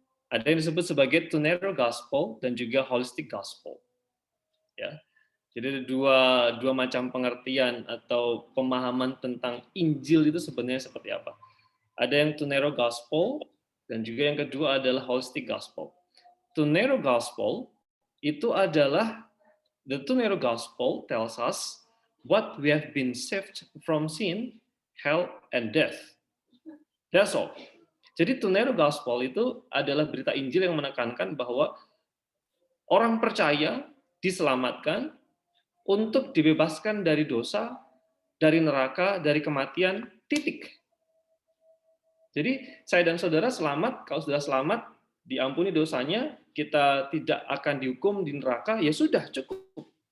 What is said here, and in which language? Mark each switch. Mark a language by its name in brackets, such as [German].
[Indonesian] Ada yang disebut sebagai two-narrow gospel dan juga holistic gospel. Ya, jadi ada dua macam pengertian atau pemahaman tentang Injil itu sebenarnya seperti apa. Ada yang two-narrow gospel, dan juga yang kedua adalah holistic gospel. [English] Two-narrow gospel [Indonesian] itu adalah, [English] the two-narrow gospel tells us what we have been saved from sin, hell, and death. That's all. [Indonesian] Jadi two-narrow gospel itu adalah berita Injil yang menekankan bahwa orang percaya diselamatkan untuk dibebaskan dari dosa, dari neraka, dari kematian, titik. Jadi saya dan saudara selamat, kalau sudah selamat, diampuni dosanya, kita tidak akan dihukum di neraka, ya sudah, cukup.